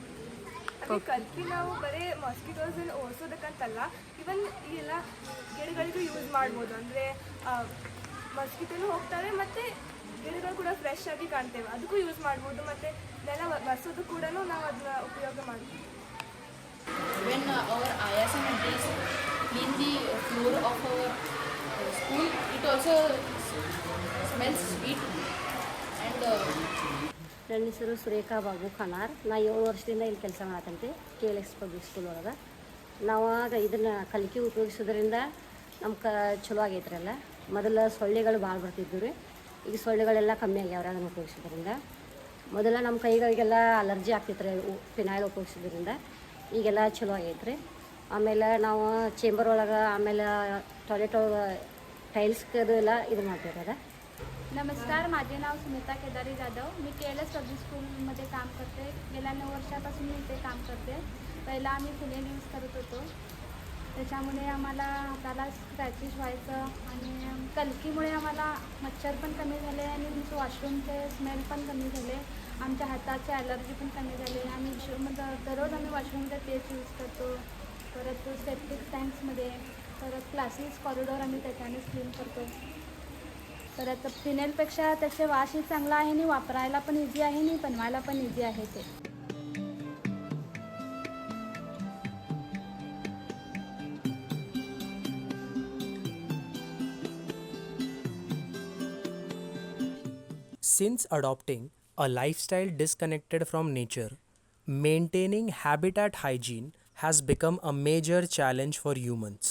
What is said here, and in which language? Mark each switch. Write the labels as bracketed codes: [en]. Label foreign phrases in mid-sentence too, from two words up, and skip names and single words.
[kn] ಅದೇ ಕಲ್ಕಿ ನಾವು ಬರೀ ಮಾಸ್ಕಿಟೋಸನ್ನು ಓಡಿಸೋದಕ್ಕಂತಲ್ಲ, ಇವನ್ ಎಲ್ಲ ಗಿಡಗಳಿಗೂ ಯೂಸ್ ಮಾಡ್ಬೋದು. ಅಂದರೆ ಮಾಸ್ಕಿಟೋನು ಹೋಗ್ತಾರೆ ಮತ್ತು ಗಿಡಗಳು ಕೂಡ ಫ್ರೆಶ್ ಆಗಿ ಕಾಣ್ತೇವೆ, ಅದಕ್ಕೂ ಯೂಸ್ ಮಾಡ್ಬೋದು. ಮತ್ತು ನೆಲ ಬರ್ಸೋದು ಕೂಡ ನಾವು ಅದನ್ನ ಉಪಯೋಗ ಮಾಡ್ತೀವಿ. [en] When our ayas and aunties clean the floor of our school, it also smells sweet and [kn] ನನ್ನ ಹೆಸರು ಸುರೇಖಾ ಬಾಬು ಖನಾರ್. ನಾ 7 ವರ್ಷದಿಂದ ಇಲ್ಲಿ ಕೆಲಸ ಮಾಡತ್ತಂತೆ KLS ಪಬ್ಲಿಕ್ ಸ್ಕೂಲ್ ಒಳಗೆ. ನಾವಾಗ ಇದನ್ನು ಕಲ್ಕಿ ಉಪಯೋಗಿಸೋದ್ರಿಂದ ನಮ್ಮ ಚಲೋ ಆಗೈತ್ರಿ. ಎಲ್ಲ ಮೊದಲು ಸೊಳ್ಳೆಗಳು ಭಾಳ ಬರ್ತಿದ್ವು ರೀ, ಈಗ ಸೊಳ್ಳೆಗಳೆಲ್ಲ ಕಮ್ಮಿ ಆಗ್ಯಾವ್ರಿ ಅದನ್ನು ಉಪಯೋಗಿಸೋದ್ರಿಂದ. ಮೊದಲ ನಮ್ಮ ಕೈಗಳಿಗೆಲ್ಲ ಅಲರ್ಜಿ ಆಗ್ತಿತ್ತು ರೀ ಫಿನೈಲ್ ಉಪಯೋಗಿಸೋದ್ರಿಂದ, ಈಗೆಲ್ಲ ಚಲೋ ಆಗೈತ್ರಿ. ಆಮೇಲೆ ನಾವು ಚೇಂಬರ್ ಒಳಗೆ, ಆಮೇಲೆ [en] toilet tiles [kn] ಎಲ್ಲ ಇದು ಮಾಡ್ತೀವಿ ಅದ. [mr] नमस्कार, माझे नाव सुनीता केदारी जाधव. मी KLS पब्लिक स्कूलमध्ये काम करते. गेल्या 9 वर्षापासून मी इथे काम करते. पहिला आम्ही फिनेल यूज करत होतो, त्याच्यामुळे आम्हाला हाताला स्क्रॅचेस व्हायचं आणि कलकीमुळे आम्हाला मच्छर पण कमी झाले आणि तुमचं वॉशरूमचे स्मेल पण कमी झाले. आमच्या हाताची ॲलर्जी पण कमी झाली. आम्ही दररोज आम्ही वॉशरूमचा तेच यूज करतो. परत सेप्टिक टँक्समध्ये परत [en] classes corridor [mr] आम्ही त्याच्यानेच क्लीन करतो. परत फिनेलपेक्षा त्याचे वासही चांगला आहे आणि वापरायला पण इझी आहे आणि बनवायला पण इझी आहे ते. [en] Since adopting a lifestyle disconnected from nature, maintaining habitat hygiene has become a major challenge for humans.